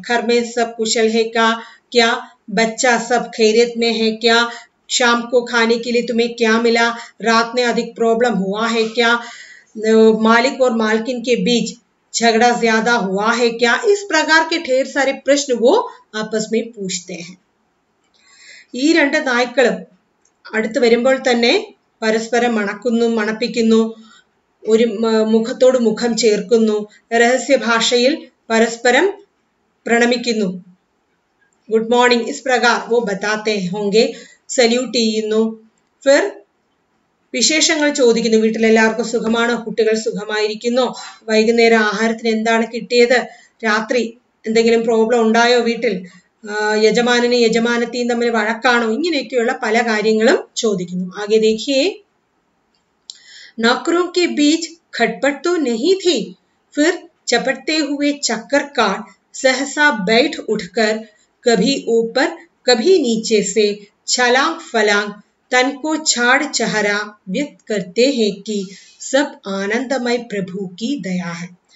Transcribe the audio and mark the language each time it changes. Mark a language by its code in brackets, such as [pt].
[hi] घर में सब कुशल है क्या, बच्चा सब खैरियत में है क्या, शाम को खाने के लिए तुम्हें क्या मिला, रात में अधिक प्रॉब्लम हुआ है क्या, मालिक और मालकिन के बीच झगड़ा ज्यादा हुआ है क्या. इस प्रकार के ढेर सारे प्रश्न वो आपस में पूछते हैं. [ml] ഈ രണ്ട് നായ്ക്കളും അടുത്ത് വരുമ്പോൾ തന്നെ പരസ്പരം മണപ്പിക്കുന്നു, ഒരു മുഖത്തോട് മുഖം ചേർക്കുന്നു, രഹസ്യ ഭാഷയിൽ പരസ്പരം പ്രണമിക്കുന്നു. [en] good morning [hi] इस प्रकार वो बताते होंगे, [ml] സല്യൂട്ട് ചെയ്യുന്നു. फिर വിശേഷങ്ങൾ ചോദിക്കുന്നു. വീട്ടിലെല്ലാവർക്കും സുഖമാണോ, കുട്ടികൾ സുഖമായിരിക്കുന്നോ, വൈകുന്നേരം ആഹാരത്തിന് എന്താണ് കിട്ടിയത്, രാത്രി എന്തെങ്കിലും പ്രോബ്ലം ഉണ്ടായോ വീട്ടിൽ, യജമാനനും യജമാനത്തിയും തമ്മിൽ വഴക്കാണോ, ഇങ്ങനെയൊക്കെയുള്ള പല കാര്യങ്ങളും ചോദിക്കുന്നു. [hi] ആകെ देखिए, नौकरों के बीच खटपट तो नहीं थी, फिर चपटते हुए चक्कर काट सहसा बैठ उठकर कभी ऊपर कभी नीचे से छलांग फलांग तन को छाड़ चेहरा व्यक्त करते हैं कि सब आनंदमय प्रभु की दया है.